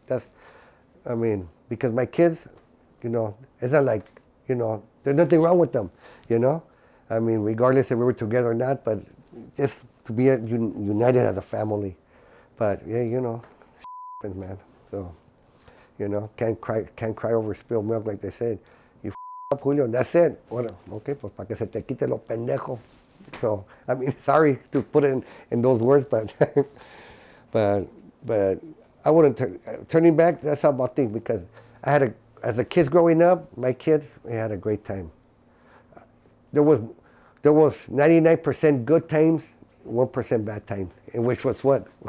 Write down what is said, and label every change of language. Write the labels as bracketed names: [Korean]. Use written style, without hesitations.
[English] That's, I mean, because my kids, you know, it's not like, you know, there's nothing wrong with them, you know? I mean, regardless if we were together or not, but just to be united as a family. But yeah, you know, happens, man. So, you know, can't cry over spilled milk, like they said. You up, Julio, and that's it. [Spanish] Bueno, okay, pues para que se te quite lo pendejo. [English] So, I mean, sorry to put it in those words, but but I wouldn't turning back. That's how I think, because I had as a kids growing up, my kids, we had a great time. There was 99% good times, 1% bad times, and which was what?